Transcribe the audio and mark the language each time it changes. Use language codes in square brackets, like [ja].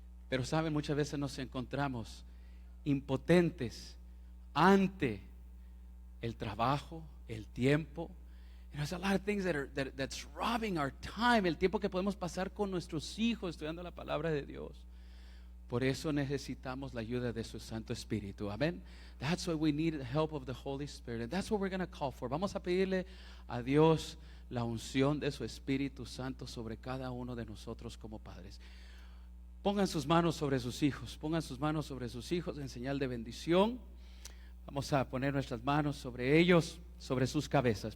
[es] Pero saben, muchas veces nos encontramos impotentes ante el trabajo, el tiempo. [en] There's a lot of things that's robbing our time. [es] El tiempo que podemos pasar con nuestros hijos estudiando la palabra de Dios. Por eso necesitamos la ayuda de su Santo Espíritu. Amén. [en] That's why we need the help of the Holy Spirit. And that's what we're going to call for. [es] Vamos a pedirle a Dios la unción de su Espíritu Santo sobre cada uno de nosotros como padres. Pongan sus manos sobre sus hijos. Pongan sus manos sobre sus hijos en señal de bendición. Vamos a poner nuestras manos sobre ellos, sobre sus cabezas.